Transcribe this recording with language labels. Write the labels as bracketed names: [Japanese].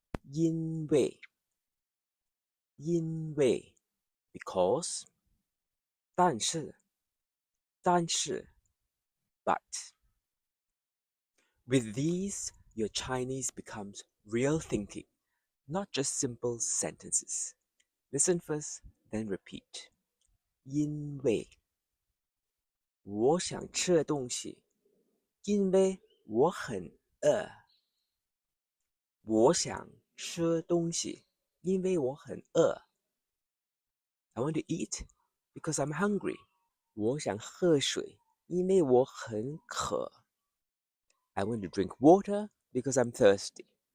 [Chinese] 因为 because 但是 but. [English] With these, your Chinese becomes real thinking, not just simple sentences. Listen first, then repeat. [Chinese] 因为我想吃东西，因为我很饿。我想吃东西，因为我很饿。 [English] I want to eat because I'm hungry. [Chinese] 我想喝水，因为我很渴。 [English] I want to drink water because I'm thirsty.